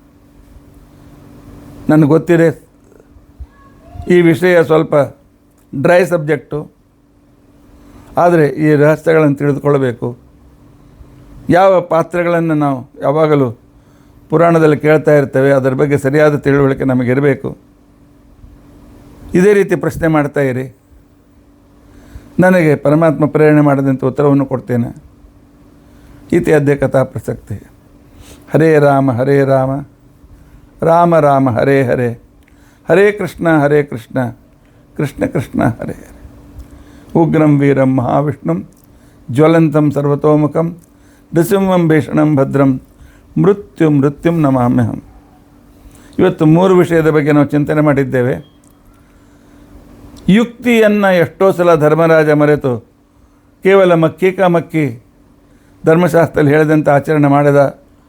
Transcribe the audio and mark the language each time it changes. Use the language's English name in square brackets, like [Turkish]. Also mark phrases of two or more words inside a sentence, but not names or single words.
[Kannada] ನನಗೆ ಗೊತ್ತಿದೆ ಈ ವಿಷಯ ಸ್ವಲ್ಪ [English] dry subject, [Kannada] ಆದರೆ ಈ ರಹಸ್ಯಗಳನ್ನು ತಿಳಿದುಕೊಳ್ಳಬೇಕು. ಯಾವ ಪಾತ್ರಗಳನ್ನು ನಾವು ಯಾವಾಗಲೂ ಪುರಾಣದಲ್ಲಿ ಕೇಳ್ತಾ ಇರ್ತೇವೆ ಅದರ ಬಗ್ಗೆ ಸರಿಯಾದ ತಿಳುವಳಿಕೆ ನಮಗಿರಬೇಕು. ಇದೇ ರೀತಿ ಪ್ರಶ್ನೆ ಮಾಡ್ತಾ ಇರಿ, ನನಗೆ ಪರಮಾತ್ಮ ಪ್ರೇರಣೆ ಮಾಡಿದಂಥ ಉತ್ತರವನ್ನು ಕೊಡ್ತೇನೆ. [Sanskrit] ಇತಿ ಅದ್ಯ ಕಥಾ ಪ್ರಸಕ್ತಿ. ಹರೇ ರಾಮ ರಾಮ ರಾಮ ಹರೇ ಹರೇ, ಹರೇ ಕೃಷ್ಣ ಕೃಷ್ಣ ಕೃಷ್ಣ ಹರೇ ಹರೇ. ಉಗ್ರಂ ವೀರಂ ಮಹಾವಿಷ್ಣುಂ ಜ್ವಲಂತಂ ಸರ್ವತೋಮುಖಂ ನೃಸಿಂಹಂ ಭೀಷಣಂ ಭದ್ರಂ ಮೃತ್ಯುಂ ನಮಾಮ್ಯಹಂ. [Kannada] ಇವತ್ತು 3 ವಿಷಯದ ಬಗ್ಗೆ ನಾವು ಚಿಂತನೆ ಮಾಡಿದ್ದೇವೆ. ಯುಕ್ತಿಯನ್ನು ಎಷ್ಟೋ ಸಲ ಧರ್ಮರಾಜ ಮರೆತು ಕೇವಲ ಮಕ್ಕಿ ಧರ್ಮಶಾಸ್ತ್ರದಲ್ಲಿ ಹೇಳಿದಂಥ ಆಚರಣೆ ಮಾಡಿದ.